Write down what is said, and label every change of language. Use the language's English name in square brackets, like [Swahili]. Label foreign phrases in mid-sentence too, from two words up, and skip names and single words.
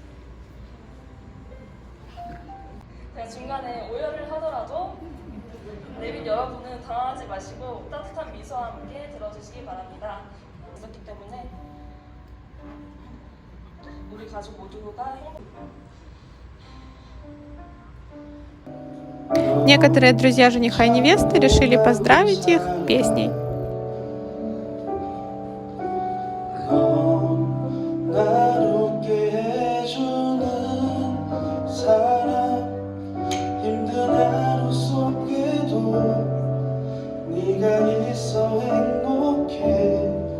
[Korean] 중간에 오열을 하더라도 내빈 여러분은 당황하지 마시고 따뜻한 미소와 함께 들어주시기 바랍니다. 있었기 때문에 우리 가족 모두가 [Russian] Некоторые друзья жениха и невесты решили поздравить их песней. [Korean] 날 웃게 해주는 사람 힘든 하루 속에도 네가 있어 행복해